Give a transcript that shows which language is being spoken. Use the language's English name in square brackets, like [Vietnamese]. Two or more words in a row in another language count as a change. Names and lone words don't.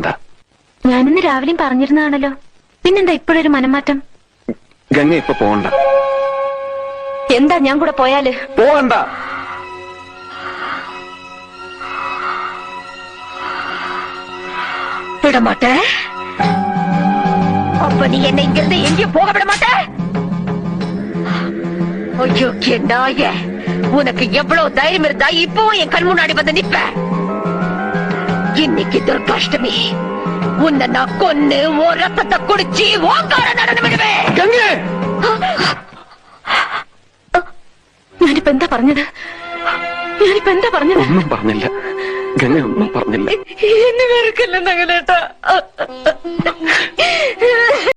[Malayalam] ഞാനിന്ന് രാവിലെയും പറഞ്ഞിരുന്നതാണല്ലോ. പിന്നെന്താ ഇപ്പോഴൊരു മനംമാറ്റം? ഗംഗ ഇപ്പൊ പോണ്ട. എന്താ ഞാൻ കൂടെ പോയാല്? പോവണ്ട. വിടമാട്ടെ. [Tamil] அப்ப நீ என்னை இங்கிருந்து எங்கேயும் போக விட மாட்ட? ஐயோ நாய, உனக்கு எவ்வளவு தைரியம் இருந்தா இப்பவும் என் கண் முன்னாடி வந்து நிப்ப? இன்னைக்கு துர்காஷ்டமி. உன்னை நான் கொன்னு ஓ ரத்தத்தை குடிச்சு ஓங்கார நடந்து விடுவேன். [Malayalam] ഞാനിപ്പോ എന്താ പറഞ്ഞത്? ഒന്നും പറഞ്ഞില്ല ഗംഗ, ഒന്നും പറഞ്ഞില്ല. എന്നെ വെറുക്കല്ലെന്നങ്ങനേട്ടാ.